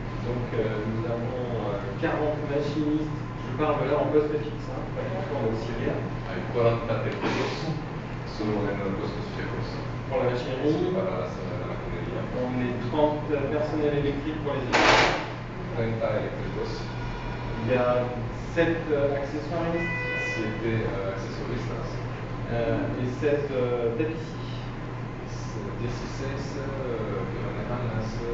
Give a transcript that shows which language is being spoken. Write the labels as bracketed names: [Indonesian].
[French] Donc nous avons 40 machinistes, je parle là en poste fixe, pas du tout en auxiliaire. [Spanish] Hay 40 técnicos solo en los puestos fijos. [French] Pour la machinerie, [Spanish] Para la maquinaria. [French] on est 30 personnels électriques pour les équipes. [Spanish] 30 eléctricos. [French] Il y a 7 accessoiristes [Spanish] 7 accesoristas. [French] Et 7 tapissiers. [Spanish] 16 que manejan las